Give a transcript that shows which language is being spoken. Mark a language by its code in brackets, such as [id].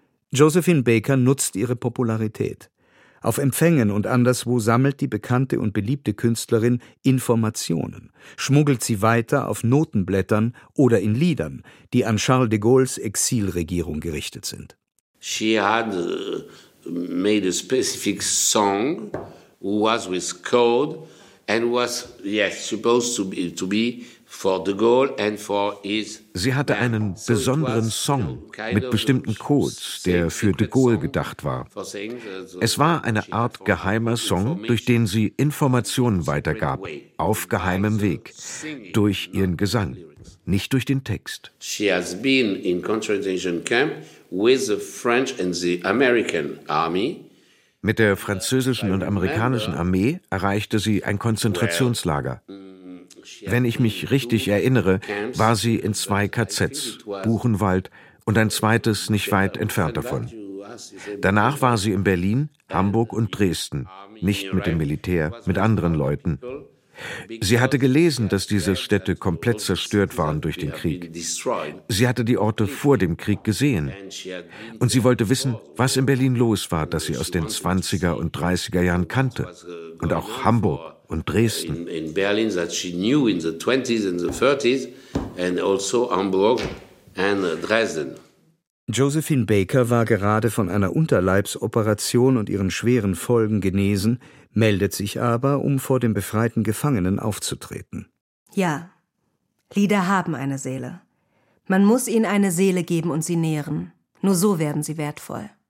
[de] Josephine Baker nutzt ihre Popularität. Auf Empfängen und anderswo sammelt die bekannte und beliebte Künstlerin Informationen, schmuggelt sie weiter auf Notenblättern oder in Liedern, die an Charles de Gaulles Exilregierung gerichtet sind. [en] She had made a specific song, was with code and was yes supposed to be for de Gaulle and for his. [de] Sie hatte einen besonderen Song mit bestimmten Codes, der für de Gaulle gedacht war. Es war eine Art geheimer Song, durch den sie Informationen weitergab, auf geheimem Weg, durch ihren Gesang, nicht durch den Text. [en] She has been in concentration camp with the French and the American army. [de] Mit der französischen und amerikanischen Armee erreichte sie ein Konzentrationslager. Wenn ich mich richtig erinnere, war sie in zwei KZs, Buchenwald und ein zweites nicht weit entfernt davon. Danach war sie in Berlin, Hamburg und Dresden, nicht mit dem Militär, mit anderen Leuten. Sie hatte gelesen, dass diese Städte komplett zerstört waren durch den Krieg. Sie hatte die Orte vor dem Krieg gesehen. Und sie wollte wissen, was in Berlin los war, das sie aus den 20er und 30er Jahren kannte. Und auch Hamburg und Dresden. [en] In Berlin, that she knew in the 20s and the 30s, and also Hamburg and Dresden. [de] Josephine Baker war gerade von einer Unterleibsoperation und ihren schweren Folgen genesen, meldet sich aber, um vor dem befreiten Gefangenen aufzutreten. Ja, Lieder haben eine Seele. Man muss ihnen eine Seele geben und sie nähren. Nur so werden sie wertvoll.